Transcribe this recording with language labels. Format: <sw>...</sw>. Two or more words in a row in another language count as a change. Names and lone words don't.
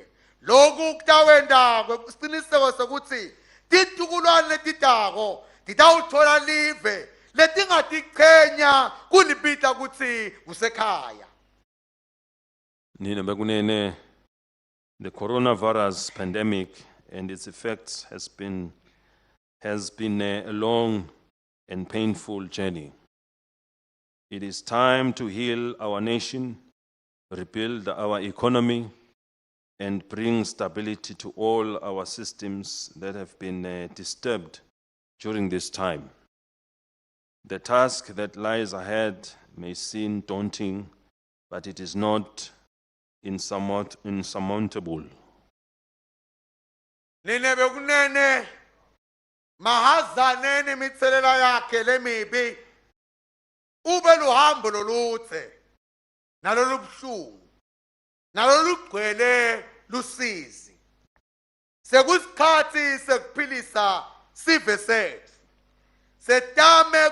<ss>Lokhu kutawenda kwesiqiniseko sokuthi titukulwane letitako titawuthola live letingatiqhenya kulipita kuti kusekhaya. Nina bekunene,</ss> <en>the coronavirus pandemic and its effects has been a long and painful journey. It is time to heal our nation, rebuild our economy, and bring stability to all our systems that have been disturbed during this time. The task that lies ahead may seem daunting, but it is not insurmountable.</en> <ss>Nine bekunene mahazaneni imithelela yakhe lemibi ube luhambo loluthe nalolubuhlungu nalolugcwele lusizi sekusikhathi sekuphilisa sive sethu setame</ss>